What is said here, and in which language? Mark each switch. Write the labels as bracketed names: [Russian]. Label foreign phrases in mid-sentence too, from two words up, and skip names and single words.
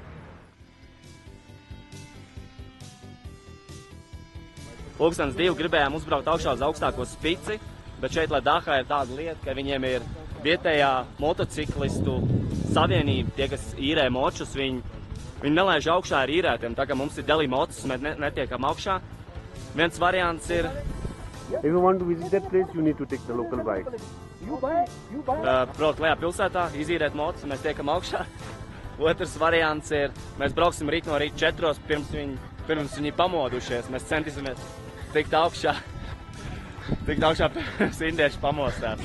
[Latvian] Pulkstenes 2 gribējām uzbraukt augšā uz augstāko spici, bet šeit, lai Dahā ir tāda lieta, ka viņiem ir vietējā motociklistu savienība, tie, kas īrē močus, viņi nelaiž augšā ar īrētiem, tā kā mums ir Delī mocis, mēs netiekam augšā. Viens variants ir... [English] If you want to visit that place, you need to take the local bikes. [Latvian] Braukt lejā pilsētā, izīrēt mocis, mēs tiekam augšā. Otrs variants ir, mēs brauksim rīt no rīta 4, pirms viņi pamodušies, mēs centīsimies tikt augšā pirms indieši pamostās.